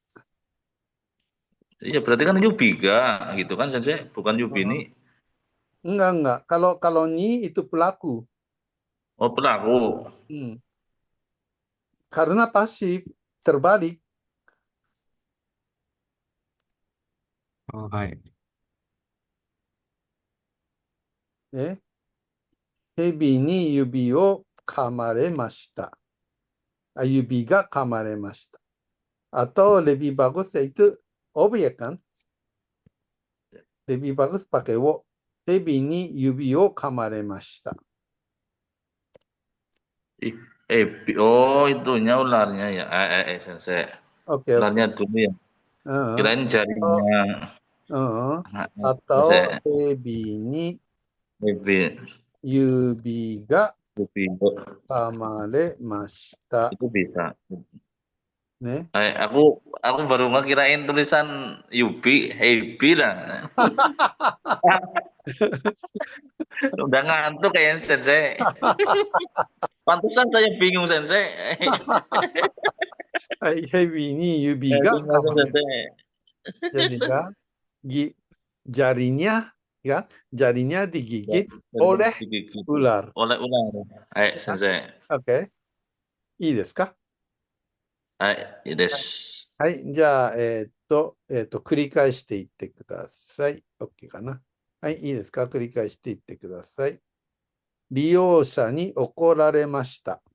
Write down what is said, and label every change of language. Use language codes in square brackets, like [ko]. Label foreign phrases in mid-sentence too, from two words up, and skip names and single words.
[id] Iya berarti kan Yubiga gitu kan Sensei? Bukan Yubi ini. Enggak. Kalau ni itu pelaku. Oh pelaku. Karena pasif terbalik. Oh, baik. [ja] 蛇に指を噛まれました. 指が噛まれました. [id] Atau lebih bagus yaitu objek kan? Lebih bagus pakai wo. [ja] 蛇に指を噛まれました. [id] Oh itunya ularnya ya. Sensei. Ularnya dulu ya. Kirain jarinya. [ja] Atau 蛇に指が噛まれました. [id] Itu bisa. Ne? Aku baru ngekirain tulisan Yubi, Hebi lah. Udah ngantuk kayaknya Sensei. Pantesan saya bingung Sensei. [ja] 蛇に指が噛まれました. [id] Jadi kan jarinya digigit oleh ular. Oleh ular. Sensei. Oke. [ja] いいですか？いいです。はい。じゃあ、繰り返していってください。OK かな。はい、いいですか？繰り返していってください。利用者に怒られました。